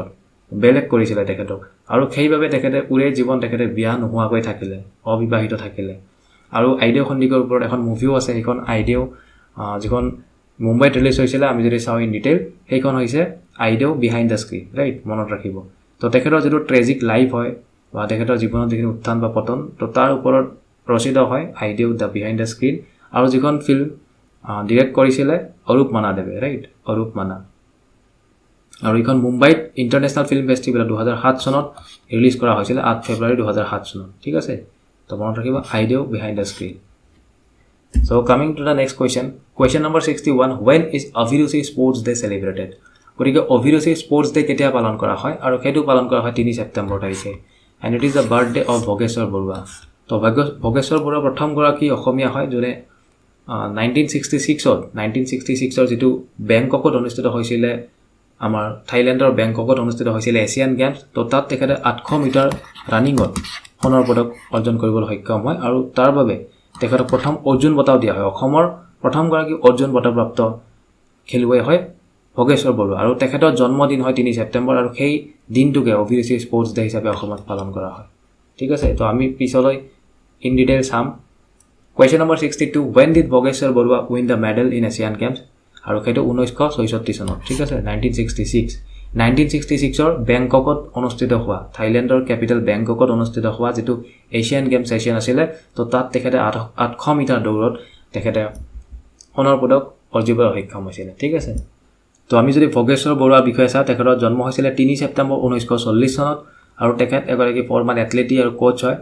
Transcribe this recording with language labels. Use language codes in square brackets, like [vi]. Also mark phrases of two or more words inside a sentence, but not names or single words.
[as] বেলেগ কৰিছিল তেখেতক আৰু সেইভাবে তেখেতে পুৰে জীৱন তেখেতে বিয়া নোহোৱাকৈ থাকিলে অবিবাহিত থাকিলে আৰু আইডিও সন্দিকৰ ওপৰত এখন মুভিও আছে সেইখন আইডিও যিখন মুম্বাইত ৰিলিজ হৈছিল আমি যদি চাও [en] in detail [as] সেইখন হৈছে আইডিও বিহাইণ্ড দ্য স্ক্ৰিন ৰাইট মনত ৰাখিব তো তেখেতৰ যেটো ট্ৰেজিক লাইফ হয় বা তেখেতৰ জীৱনত যিখিনি উত্থান বা পতন তো তাৰ ওপৰত ৰচিত হয় আইডিও দ্য বিহাইণ্ড দ্য স্ক্ৰিন আৰু যিখন ফিল্ম ডিৰেক্ট কৰিছিল অৰূপ মানা দেৱে ৰাইট অৰূপ মানা আৰু এইখন মুম্বাইত ইন্টাৰনেশ্যনেল ফিল্ম ফেষ্টিভেল 2007 চনত ৰিলিজ কৰা হৈছিল 8 ফেব্ৰুৱাৰী 2007 চনত ঠিক আছে তো মনত ৰাখিব আইডিও বিহাইণ্ড দ্য স্ক্ৰিন [en] so coming to the next question number 61 when is Avirusi sports day celebrated [as] গটিকে Avirusi sports day কেতিয়া পালন কৰা হয় আৰু সেইটো পালন কৰা হয় 3 সেপ্টেম্বৰ তাৰিখে [en] and it is the birthday of [as] ভোগেশ্বৰ বৰুৱা তো ভোগেশ্বৰ বৰুৱা প্ৰথম গৰাকী অসমীয়া হয় যোনে 1966 ৰ যেটো বেংককত অনুষ্ঠিত হৈছিল আমাৰ থাইল্যান্ডৰ বেংককত অনুষ্ঠিত হৈছিল এছিয়ান গেমছ তো তাত তেখেতে 800 মিটাৰ ৰানিঙত সোণৰ পদক অৰ্জন কৰিবলৈ সক্ষম হয় আৰু তাৰ বাবে তেখেতক প্ৰথম অৰ্জুন বঁটাও দিয়া হয় অসমৰ প্ৰথম গৰাকী অৰ্জুন বঁটাপ্ৰাপ্ত খেলুৱৈ হয় ভোগেশ্বৰ বৰুৱা আৰু তেখেতৰ জন্মদিন হয় 3 সেপ্টেম্বৰ আৰু সেই দিনটোকে অভিৰুচি স্পৰ্টছ ডে হিচাপে অসমত পালন কৰা হয় ঠিক আছে তো আমি পিছলৈ [en] in detail [as] চাম [en] question number 62 when did ভোগেশ্বৰ বৰুৱা win the medal in Asian Games [as] আৰু সেইটো 1966 চনত ঠিক আছে 1966 ৰ বেংককত অনুষ্ঠিত হোৱা থাইল্যান্ডৰ ক্যাপিটেল বেংককত অনুষ্ঠিত হোৱা যেটো এছিয়ান গেম সেশন আছিল তো তাত তেখেতে 800 মিটাৰ দৌৰত তেখেতে সোণৰ পদক অৰ্জিবলৈ সক্ষম হৈছিল ঠিক আছে তো আমি যদি ভোগেশ্বৰ বৰুৱাৰ বিষয়ে চাওঁ তেখেতৰ জন্ম হৈছিল 3 সেপ্টেম্বৰ 1940 চনত আৰু তেখেত এগৰাকী [en] former athlete [as] আৰু কোচ হয়